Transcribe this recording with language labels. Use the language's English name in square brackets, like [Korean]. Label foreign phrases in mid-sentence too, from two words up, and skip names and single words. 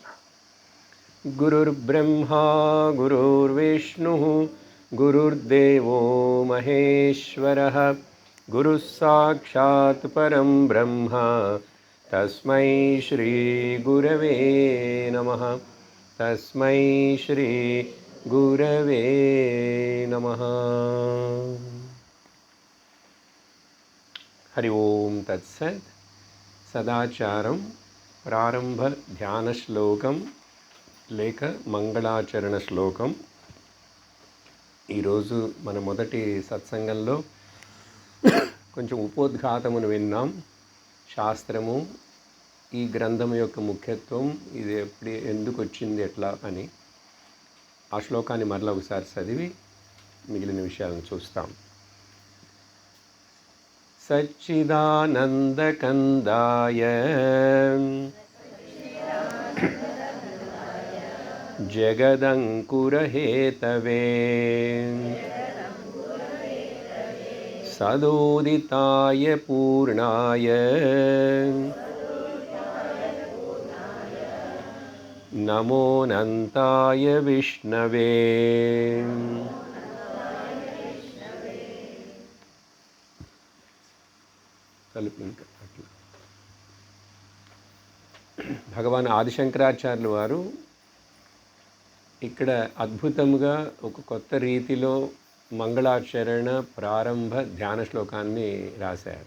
[Sanskrit] गुरुर्ब्रह्मा गुरुर्विष्णुः गुरुर्देवो महेश्वरः गुरुः साक्षात् परं ब्रह्म तस्मै श्रीगुरवे नमः। तस्मै श्रीगुरवे नमः। हरि ओम तत्सत्। [Telugu] సదాచారం ప్రారంభ ధ్యాన శ్లోకం లేక మంగళాచరణ శ్లోకం. ఈరోజు మన మొదటి సత్సంగంలో కొంచెం ఉపోద్ఘాతమును విన్నాం. శాస్త్రము, ఈ గ్రంథం యొక్క ముఖ్యత్వం, ఇది ఎందుకు వచ్చింది ఎట్లా అని. ఆ శ్లోకాన్ని మరలా ఒకసారి చదివి మిగిలిన విషయాలను చూస్తాం. [Sanskrit] सच्चिदानन्दकन्दाय जगदङ्कुरहेतवे सदोदिताय पूर्णाय नमोऽनन्ताय विष्णवे। [Telugu] భగవాన్ ఆదిశంకరాచార్యులు వారు ఇక్కడ అద్భుతంగా ఒక కొత్త రీతిలో మంగళాచరణ ప్రారంభ ధ్యాన శ్లోకాన్ని రాశారు.